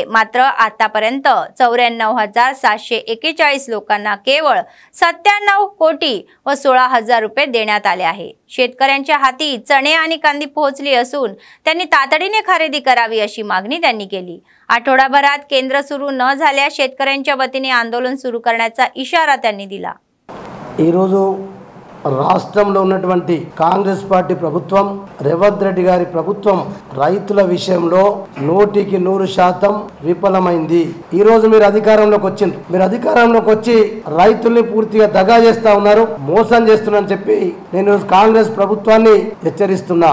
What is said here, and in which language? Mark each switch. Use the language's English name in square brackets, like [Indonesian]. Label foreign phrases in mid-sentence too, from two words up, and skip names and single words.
[Marathi] मात्र आतापर्यंत 94,741 लोकांना केवळ 97 कोटी व 16,000 रुपये देण्यात आले आहे। शेतकऱ्यांच्या हाती चणे आणि कांदी पोहोचली असून त्यांनी तातडीने खरेदी करावी अशी मागणी त्यांनी केली। आठवडाभरात केंद्र सुरू न झाल्यास शेतकऱ्यांच्या वतीने आंदोलन सुरू करण्याचा इशारा त्यांनी दिला। [Telugu] ఈ రోజు రాష్ట్రంలో ఉన్నటువంటి కాంగ్రెస్ పార్టీ ప్రభుత్వం రేవంత్ రెడ్డి గారి ప్రభుత్వం రైతుల విషయంలో 100% విఫలమైంది। ఈ రోజు మీరు అధికారంలోకి వచ్చిండ్రు, మీరు అధికారంలోకి వచ్చి రైతుల్ని పూర్తిగా దగా చేస్తా ఉన్నారు, మోసం చేస్తున్నారని చెప్పి నేను కాంగ్రెస్ ప్రభుత్వాన్ని హెచ్చరిస్తున్నా।